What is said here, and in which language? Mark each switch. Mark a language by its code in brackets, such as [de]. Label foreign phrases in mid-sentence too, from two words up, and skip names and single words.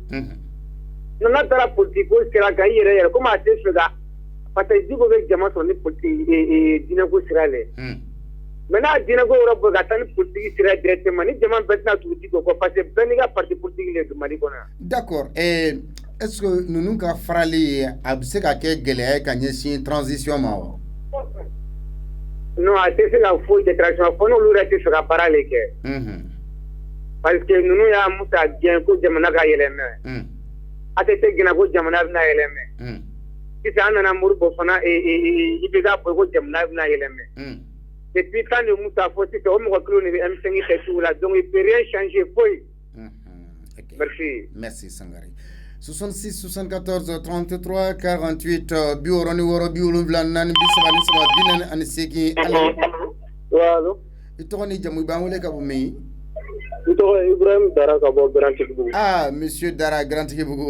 [bm] N'a taara politique ko sira kan i yɛrɛ komi a tɛ fɛ ka [fr] parce que [bm] Diko bɛ jama sɔrɔ ni diinɛko sira le. Mais n'a diinɛko yɔrɔ bɔ ka taa ni politique sira directement ni jama bɛɛ tɛna tugu Diko kɔ [fr] parce que [bm] bɛɛ n'i ka [fr] parti politique [bm] le don Mali kɔnɔ yan. [fr] D'accord est-ce que [bm] nous ka farali a bɛ se ka kɛ gɛlɛya ka ɲɛsin transition ma wa? Non, a tɛ se ka foyi kɛ transition fo n'olu yɛrɛ tɛ fɛ ka baara le kɛ. Parce que ninnu y'a musa gɛn ko jamana ka yɛlɛmɛ. A tɛ se gɛnna ko jamana bɛna yɛlɛmɛ. Sisan an nana Modibo fana IBK fɔ ko jamana bɛna yɛlɛmɛ. [fr] Depuis temps de Moussa [bm] fo sisan o mɔgɔ kelen de bɛ M5 kɛ sugu la [fr] donc il peut rien changer [bm] foyi. [fr] Merci. Merci Sangare. [bm] 66 74 33 48 biworoni woro biwolonwula naani bisaba ni saba binani ani seegin. [fr] Allo. [bm] I tɔgɔ ni jamu i b'an wele ka bɔ min? N tɔgɔ Ibrahim Dara ka bɔ Grand Tigibugu. [fr] Ah, Monsieur Dara Grand Tigibugu.